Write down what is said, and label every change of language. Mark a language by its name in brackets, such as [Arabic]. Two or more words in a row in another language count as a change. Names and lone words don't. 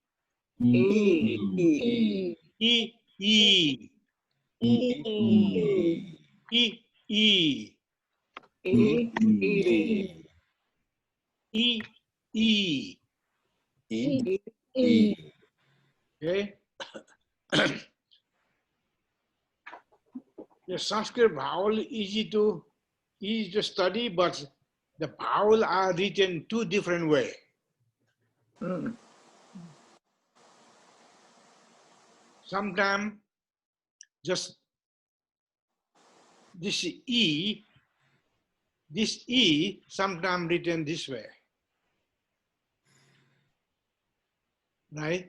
[English] E, E. E, E. E, E. E. E. Okay. The Sanskrit vowel easy to study, but the vowel are written two different ways. Mm. Sometimes just this E sometimes written this way, right?